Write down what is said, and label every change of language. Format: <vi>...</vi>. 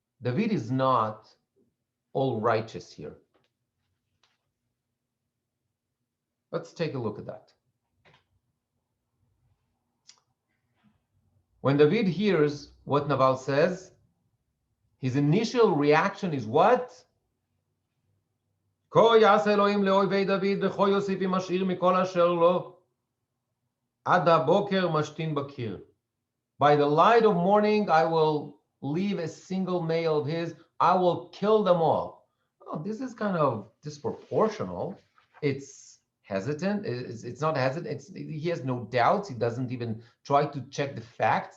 <en>David is not all righteous here. Let's take a look at that. When David hears what Naval says, his initial reaction is what?</en> <he>כה יעשה אלוהים לאויבי דוד וכה יוסיף אם משאיר מכל אשר לו עד הבוקר משתין בקיר.</he> <en>By the light of morning I will leave a single male of his, I will kill them all. Oh, this is kind of disproportional. It's hesitant. It's not hesitant. He has no doubts. He doesn't even try to check the facts.</en>